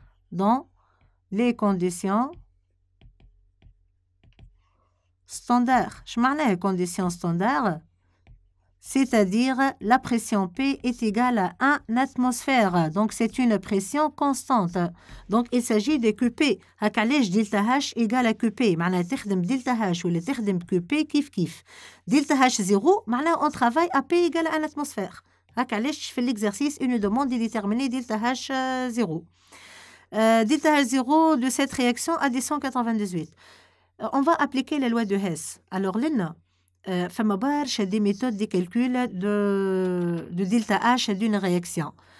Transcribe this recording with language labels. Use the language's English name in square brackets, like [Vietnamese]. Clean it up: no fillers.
[French] Dans les conditions standards. Je m'en ai les conditions standards. C'est-à-dire la pression P est égale à 1 atmosphère. Donc, c'est une pression constante. Donc, il s'agit de QP. [Arabic] هكالاش [French] delta H égale à QP. [Arabic] معناها تخدم delta H ولا تخدم QP كيف كيف. [French] Delta H 0, [Arabic] معناها [French] on travaille à P égale à 1 atmosphère. [Arabic] هكالاش في [French] l'exercice, une demande de déterminer delta H 0. Delta H 0 de cette réaction à 298. On va appliquer la loi de Hess. Alors, l'ENA. [Arabic] فما برشا [French] des méthodes de calcul de delta H d'une réaction.